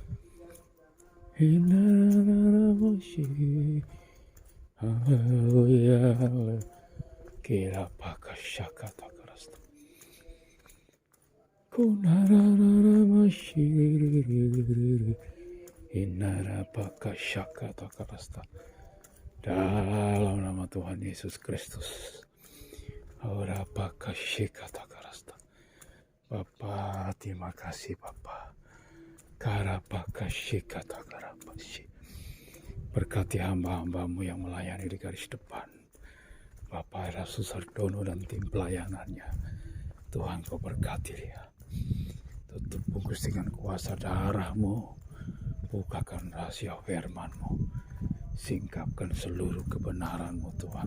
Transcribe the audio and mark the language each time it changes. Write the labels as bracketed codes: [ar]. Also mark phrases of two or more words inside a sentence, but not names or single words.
[id] Hinaramashi. Haleluya, kira pakashakatakarasta. Kunararamashi. Hinarapakashakatakarasta. Dalam nama Tuhan Yesus Kristus. Ora pakashikatakarasta. Bapa, terima kasih Bapa. Karapakashikatakarapasi. Berkati hamba-hambamu yang melayani di garis depan. Bapak Era Susardono dan tim pelayanannya. Tuhan kau berkati dia. Tutup bungkus dengan kuasa darah-Mu. Bukakan rahasia firman-Mu. Singkapkan seluruh kebenaran-Mu Tuhan.